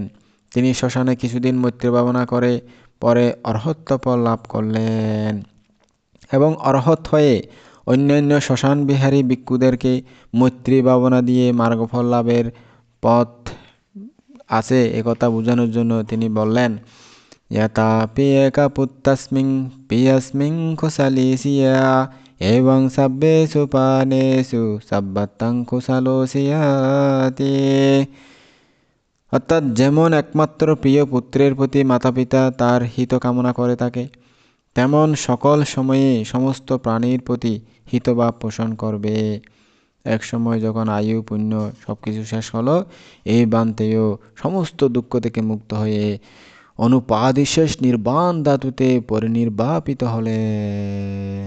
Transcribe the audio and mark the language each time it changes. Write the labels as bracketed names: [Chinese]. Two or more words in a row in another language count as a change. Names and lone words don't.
[Bangla] তিনি শ্মশানে কিছুদিন মৈত্রী ভাবনা করে পরে অর্হত্ব ফল লাভ করলেন। এবং অরহত হয়ে অন্যান্য শ্মশান বিহারী ভিক্ষুদেরকে মৈত্রী ভাবনা দিয়ে মার্গফল লাভের পথ আছে একথা বোঝানোর জন্য তিনি বললেন, [Pali] यथा पियकपुत्तस्मिन् पियस्मिन् कुशलीसिया एवं सब्बेषु पानेषु सब्बतं कुशलोऽसियाति। [Bangla] অর্থাৎ যেমন একমাত্র প্রিয় পুত্রের প্রতি মাতা পিতা তার হিত কামনা করে থাকে, তেমন সকল সময়ে সমস্ত প্রাণীর প্রতি হিতভাব পোষণ করবে। এক সময় যখন আয়ু পুণ্য সবকিছু শেষ হলো, এই বান্তেও সমস্ত দুঃখ থেকে মুক্ত হয়ে অনুপাদিশেষ নির্বাণ ধাতুতে পরিনির্বাপিত হলেন।